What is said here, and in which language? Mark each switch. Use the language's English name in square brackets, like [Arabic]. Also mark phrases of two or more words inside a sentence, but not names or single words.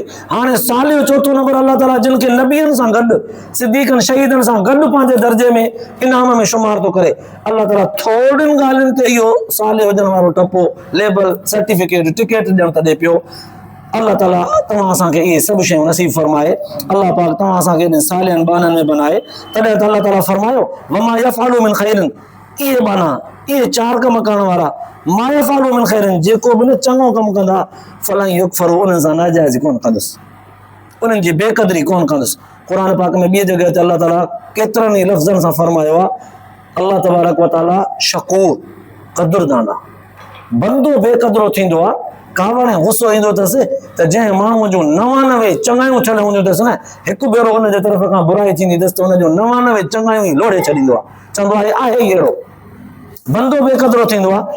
[Sindhi] हाणे सालिह चौथो नंबर अल्लाह ताला जिन खे नबीअनि सां गॾु सिद्दीक़नि शहीदनि सां गॾु पंहिंजे दर्जे में इनाम में शुमार थो करे। अल्लाह ताला थोड़ियुनि ॻाल्हियुनि ते इहो सालिह हुजण वारो टपो [English] label certificate ticket [Sindhi] ॾियण त ॾे पियो। अल्लाह ताला तव्हां असांखे इहे सभु शयूं नसीब फरमाए। अल्लाह पाक तव्हां असांखे इन सालिहनि बाननि में बनाए। तॾहिं त अल्लाह ताला फरमायो [Arabic] وما يفعلوا من خير, [Sindhi] इहे बाना इहे 4 कम करण वारा, [Arabic] ما يفعلوا من خير, [Sindhi] जेको बि न चङो कमु कंदा [Arabic] فلن يكفروه, [Sindhi] उन्हनि सां नाजाइज़ कोन कंदुसि, उन्हनि जी बेक़दरी कोन कंदुसि। क़ुर पाक में ॿी जॻह ते अल्लाह ताला केतिरनि ई लफ़्ज़नि सां फरमायो आहे [Arabic] الله تبارك وتعالى [Sindhi] शकूर क़दुरदान आहे। बंदो बेक़दरो थींदो आहे कावड़ ऐं गुस्सो ईंदो अथसि त जंहिं माण्हूअ जूं 99 चङायूं थियल हूंदियूं अथसि न, हिकु भेरो हुनजे तरफ़ खां बुराई थींदी अथसि त हुनजूं 99 चङायूं ई लोड़े छॾींदो आहे, चवंदो आहे ई अहिड़ो। बंदो बेक़दरो थींदो आहे।